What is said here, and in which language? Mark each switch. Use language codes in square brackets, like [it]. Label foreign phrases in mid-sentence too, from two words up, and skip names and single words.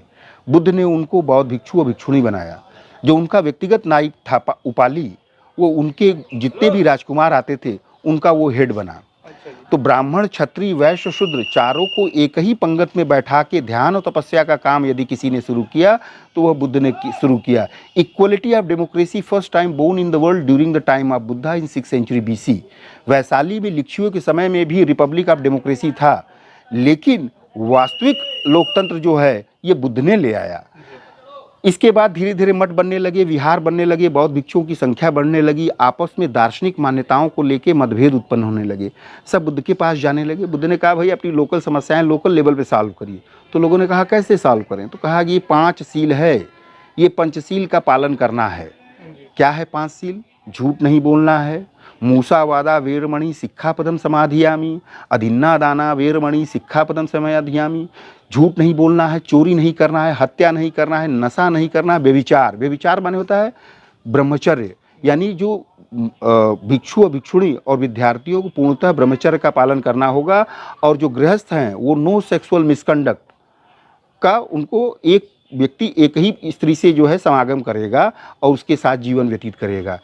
[hi] बुद्ध ने उनको बौद्ध भिक्षु और भिक्षुणी बनाया। जो उनका व्यक्तिगत नायक था उपाली, वो उनके जितने भी राजकुमार आते थे उनका वो हेड बना। तो ब्राह्मण, क्षत्रिय, वैश्य, शूद्र चारों को एक ही पंगत में बैठा के ध्यान और तपस्या का काम यदि किसी ने शुरू किया तो वह बुद्ध ने शुरू किया। [en] equality of democracy first time born in the world during the time of Buddha in 6th century BC. [hi] वैशाली में लिच्छियों के समय में भी [en] republic of democracy [hi] था, लेकिन वास्तविक लोकतंत्र जो है ये बुद्ध ने ले आया। इसके बाद धीरे धीरे मठ बनने लगे, विहार बनने लगे, बौद्ध भिक्षुओं की संख्या बढ़ने लगी, आपस में दार्शनिक मान्यताओं को लेके मतभेद उत्पन्न होने लगे। सब बुद्ध के पास जाने लगे। बुद्ध ने कहा भाई अपनी लोकल समस्याएं [en] local level [hi] पे सॉल्व करिए। तो लोगों ने कहा कैसे सॉल्व करें? तो कहा कि ये 5 सील है, ये पंचशील का पालन करना है। क्या है 5 सील? झूठ नहीं बोलना है, [pi] मूसावादा वेरमणि सिक्खापदम समाधियामी, अदिन्ना दाना वेरमणि सिक्खापदम समाधियामी। [hi] झूठ नहीं बोलना है, चोरी नहीं करना है, हत्या नहीं करना है, नशा नहीं करना है, व्यभिचार। व्यभिचार माने होता है ब्रह्मचर्य, यानी जो भिक्षु और भिक्षुणी और विद्यार्थियों को पूर्णतः ब्रह्मचर्य का पालन करना होगा। और जो गृहस्थ हैं वो [en] no sexual misconduct [hi] का, उनको एक व्यक्ति एक ही स्त्री से जो है समागम करेगा और उसके साथ जीवन व्यतीत करेगा।